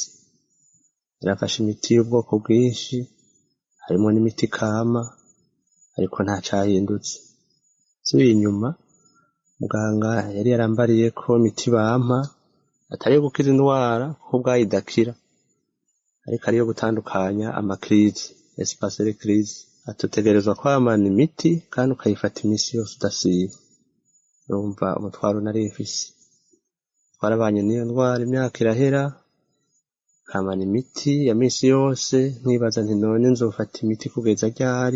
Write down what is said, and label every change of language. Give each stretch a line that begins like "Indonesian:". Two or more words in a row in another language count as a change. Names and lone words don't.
Rundi: Narafashe imiti y'ubwoko bwinshi, harimo n'imiti kama, ariko nta cahindutse. Subiye inyuma, muganga yari yarambariye ko imiti bampa atari yo gukiza indwara, ahubwo ayidakira, ariko ariyo gutandukanya amakrize,
French: espace de crise.
Rundi: Atutegerezwa kwamana imiti kandi ukayifata imisi yose udasiba. Urumva umutwaro nari mfise. twarabanye n'iyo ndwara imyaka irahera, kamana imiti ya misi yose, nkibaza nti none nzofata imiti kugeza ryari.